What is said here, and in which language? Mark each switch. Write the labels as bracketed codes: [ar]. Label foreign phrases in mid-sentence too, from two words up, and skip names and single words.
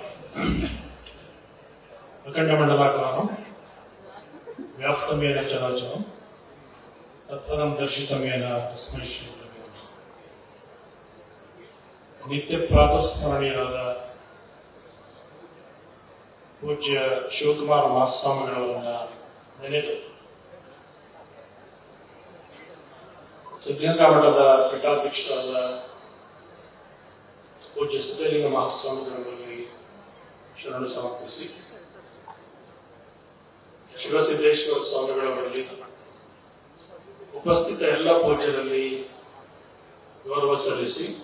[sa] ಅಖಂಡ ಮಂಡಲಾಕಾರಂ ವ್ಯಾಪ್ತಮೇನ ಚರಾಚರಂ ತತ್ಪದಂ ದರ್ಶಿತಮೇನ ತಸ್ಮೈ ಶ್ರೀ ಗುರವೇ ನಮಃ. [kn] ನಿತ್ಯ ಪ್ರಾತಸ್ಮರಣೀಯರಾದ ಪೂಜ್ಯ ಶಿವಕುಮಾರ ಮಹಾಸ್ವಾಮಿಗಳವರನ್ನ ನೆನೆದು ಸಿದ್ಧಗಂಗಾ ಮಠದ ಪೀಠಾಧ್ಯಕ್ಷರಾದ ಪೂಜ್ಯ ಸಿದ್ಧಲಿಂಗ ಮಹಾಸ್ವಾಮಿಗಳಲ್ಲಿ ಶರಣು ಸಮರ್ಪಿಸಿ, ಶಿವಸಿದ್ದೇಶ್ವರ ಸ್ವಾಮಿಗಳವರಲ್ಲಿ ಉಪಸ್ಥಿತ ಎಲ್ಲ ಪೂಜ್ಯರಲ್ಲಿ ಗೌರವ ಸಲ್ಲಿಸಿ,